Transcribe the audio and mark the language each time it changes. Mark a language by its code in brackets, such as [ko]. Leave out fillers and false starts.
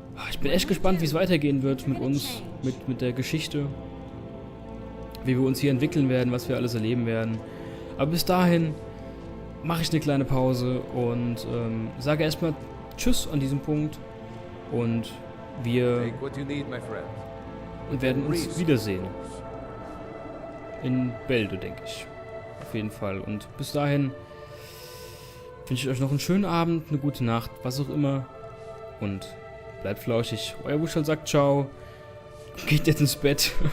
[de] Ich bin echt gespannt, wie es weitergehen wird mit uns, mit der Geschichte. Wie wir uns hier entwickeln werden, was wir alles erleben werden. Aber bis dahin mache ich eine kleine Pause und sage erstmal Tschüss an diesem Punkt. Und wir [en] Take what you need, my friend. [de] werden uns wiedersehen. In Bälde, denke ich. Auf jeden Fall. Und bis dahin wünsche ich euch noch einen schönen Abend, eine gute Nacht, was auch immer. Und bleibt flauschig. Euer Wuscholl sagt ciao. geht jetzt ins Bett.